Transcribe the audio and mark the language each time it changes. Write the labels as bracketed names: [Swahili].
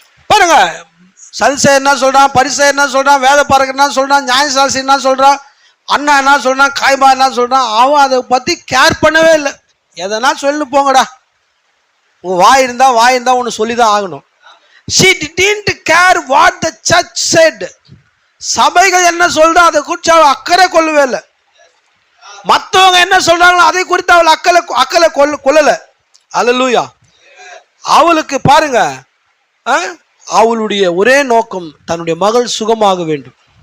[Tamil] பாருங்க, சல்சே என்ன சொல்றான், பரிசே என்ன சொல்றான், வேத பாரகர் என்ன சொல்றான், நியாயசாஸ்திரி என்ன சொல்றான், அண்ணா என்ன சொல்றான், காய்பா என்ன சொல்றான், அவன் அதை பத்தி கேர் பண்ணவே இல்லை. எதனா சொல்லு போங்கடா, உன் வாய் இருந்தா ஒன்று சொல்லிதான் ஆகணும். [English] She didn't care what the church said. [Tamil] சபைகள் என்ன சொல்றா அதை குறித்து அவள் அக்கறை கொள்ளவே இல்லை. மற்றவங்க என்ன சொல்றாங்களோ அதை குறித்து அவள் அக்கறை கொள்ளல. அல்லேலூயா. அவளுக்கு பாருங்க, அவளுடைய ஒரே நோக்கம் தன்னுடைய மகள் சுகமாக வேண்டும்.